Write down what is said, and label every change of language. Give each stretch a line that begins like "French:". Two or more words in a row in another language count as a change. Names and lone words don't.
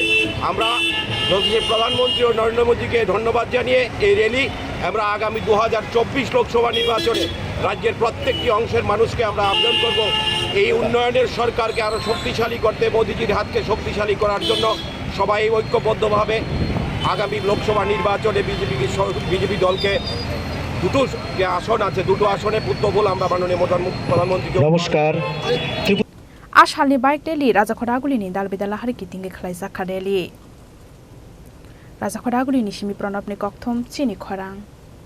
Bangla: আমরা যশস্বী প্রধানমন্ত্রী ও নরেন্দ্র মোদীকে ধন্যবাদ জানিয়ে এই র্যালি আমরা আগামী 2024 লোকসভা নির্বাচনে রাজ্যের প্রত্যেকটি অংশের মানুষকে আমরা আবেদন করব এই উন্নয়নের সরকারকে আরও শক্তিশালী করতে মোদীজির হাতকে শক্তিশালী করার জন্য সবাই ঐক্যবদ্ধভাবে আগামী লোকসভা নির্বাচনে বিজেপি দলকে দুটো যে আসন আছে দুটো আসনে পুত্রবল আমরা মাননীয় প্রধানমন্ত্রী নমস্কার
Kok Borok: आसालनि
English: bike rally
Kok Borok: राजाखरागुलिनि दालबेदाला हारिकिथिंगे खालायजाखा रैली राजाखरागुलिनि सिमी प्रणबनि कक्थम चिनि खरां।